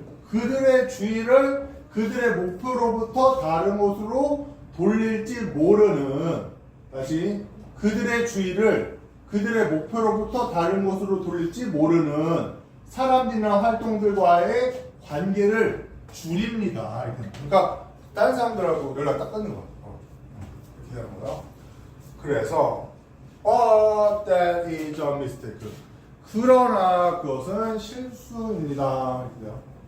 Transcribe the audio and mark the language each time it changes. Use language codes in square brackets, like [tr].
[ko] 그들의 주의를 그들의 목표로부터 다른 곳으로 돌릴지 모르는 다시 그들의 주의를 그들의 목표로부터 다른 곳으로 돌릴지 모르는 사람들이나 활동들과의 관계를 줄입니다. 그러니까 다른 사람들하고 연락 딱 끊는 거예요. 이렇게 하는 거예요. [en] 그래서 that is a mistake. [ko] 그러나 그것은 실수입니다. 이렇게 돼요.